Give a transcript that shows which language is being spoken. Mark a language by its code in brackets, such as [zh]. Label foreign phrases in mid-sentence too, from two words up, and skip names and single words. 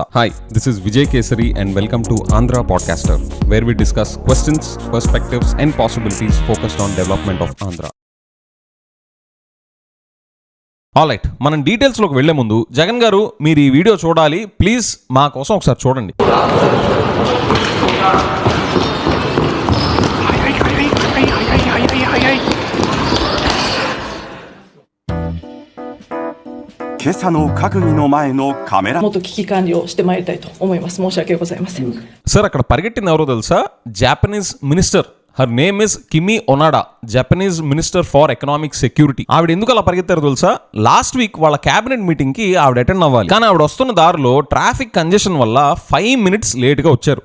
[en] Hi, this is Vijay Kesari and welcome to Andhra Podcaster, where we discuss questions, perspectives and possibilities focused on development of Andhra. [te] ఆల్రైట్, మనం డీటెయిల్స్ లోకి వెళ్లే ముందు జగన్ గారు మీరు ఈ వీడియో చూడాలి, ప్లీజ్ మా కోసం ఒకసారి చూడండి. [ja] 今朝の閣議の前のカメラもっと危機管理をしてまいりたいと思います。申し訳ございません。 [te] సార్, అక్కడ పరిగెట్టింది ఎవరో తెలుసా? [en] Japanese minister. Her name is Kimi Onada, Japanese Minister for Economic Security. [te] ఆవిడ ఎందుకు అలా పరిగెత్తారు తెలుసా? [en] last week [te] వాళ్ళ [en] cabinet meeting [te] కి ఆవిడ అటెండ్ అవ్వాలి. కానీ ఆవిడ వస్తున్న దారిలో [en] traffic congestion [te] వల్ల [en] 5 minutes late [te] గా వచ్చారు.